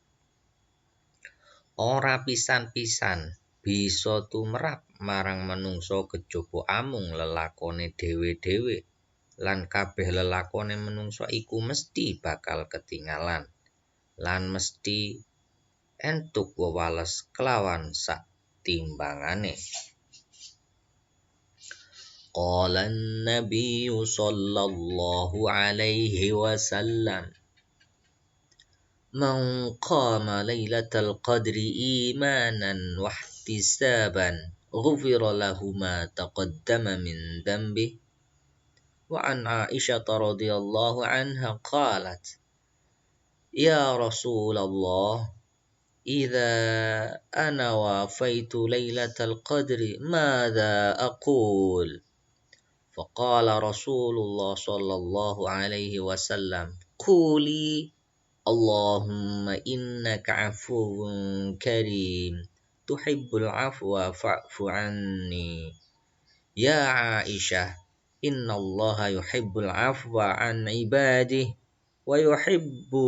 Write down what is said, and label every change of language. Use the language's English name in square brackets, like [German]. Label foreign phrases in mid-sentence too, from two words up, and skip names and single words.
[Javanese] Ora pisan-pisan bisa tumrap marang manungsa kejaba amung lelakone dhewe-dhewe lan kabeh lelakone manungsa iku mesti bakal ketinggalan lan mesti entuk wewales kelawan sak timbangane. [Arabic] قال النبي صلى الله عليه وسلم من قام ليلة القدر إيمانا واحتسابا غفر له ما تقدم من ذنبه وعن عائشة رضي الله عنها قالت يا Rasulullah إذا أنا وافيت ليلة القدر ماذا أقول فقال رسول الله صلى الله عليه وسلم قولي اللهم إنك عفو كريم تحب العفو فاعف عني يا عائشة إن الله يحب العفو عن عباده ويحب